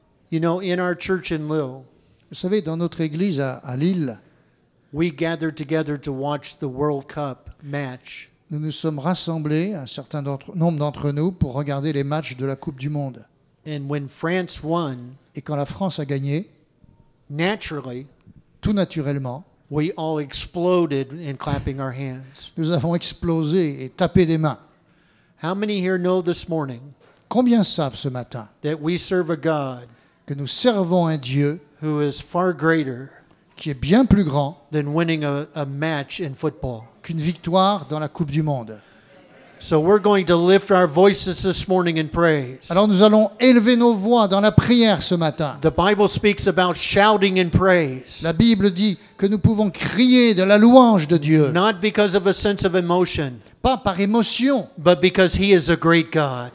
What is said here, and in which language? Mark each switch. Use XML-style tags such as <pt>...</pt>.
<en>you know, in our church in Lille,</en> <fr>vous savez, dans notre église à Lille,</fr> <en>we gathered together to watch the World Cup match.</en> <fr>nous nous sommes rassemblés, un certain nombre d'entre nous, pour regarder les matchs de la Coupe du Monde.</fr> <en>And when France won,</en> <fr>Et quand la France a gagné,</fr> <en>naturally,</en> <fr>tout naturellement,</fr> <en>we all exploded in clapping our hands.</en> <fr>nous avons explosé et tapé des mains.</fr> <en>How many here know this morning</en> <fr>Combien savent ce matin</fr> <en>that we serve a God</en> <fr>que nous servons un Dieu</fr> <en>who is far greater</en> <fr>qui est bien plus grand</fr> <en>than winning a match in football?</en> <fr>qu'une victoire dans la Coupe du Monde?</fr> <en>So we're going to lift our voices this morning in praise.</en> <fr>Alors nous allons élever nos voix dans la prière ce matin.</fr> <en>The Bible speaks about shouting in praise,</en> <fr>La Bible dit que nous pouvons crier de la louange de Dieu,</fr> <en>not because of a sense of emotion,</en> <fr>pas par émotion,</fr> <en>but because He is a great God.</en>